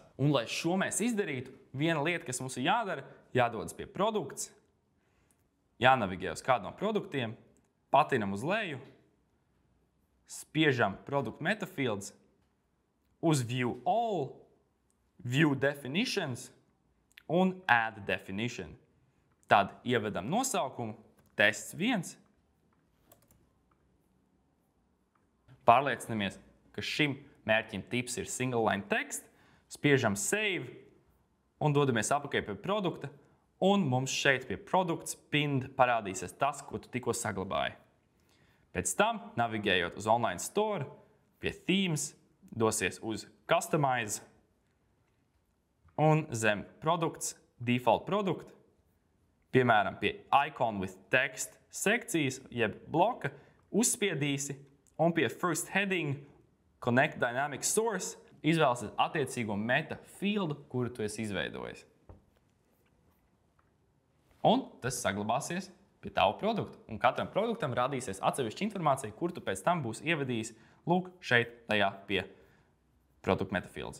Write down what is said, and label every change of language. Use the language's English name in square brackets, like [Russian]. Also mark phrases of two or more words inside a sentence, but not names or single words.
[Latvian] Un, lai šo mēs izdarītu, viena lieta, kas mums ir jādara, jādodas pie produkts, jānavigē uz kādu no produktiem, patinam uz leju, spiežam produktu Meta Fields, uz [English] View All, View Definitions [Latvian] un [English] Add Definition. [Latvian] Tad ievedam nosaukumu, tests 1. Pārliecinamies, ka šim mērķim tips ir [English] single line text, [Latvian] spiežam save un dodamies apakaļ pie produkta, un mums šeit pie produkts pinned parādīsies tas, ko tu tikko saglabāji. Pēc tam, navigējot uz [English] online store, [Latvian] pie themes, dosies uz customize un zem produkts, default produkt, piemēram, pie [English] icon with text [Latvian] sekcijas, jeb bloka, uzspiedīsi un pie [English] first heading connect dynamic source [Latvian] izvēlēsies attiecīgo Meta Fieldu, kuru tu esi izveidojis. Un tas saglabāsies pie tavu produktu. Un katram produktam radīsies atsevišķa informācija, kur tu pēc tam būsi ievadījis lūk šeit tajā pie produktu Meta Fields.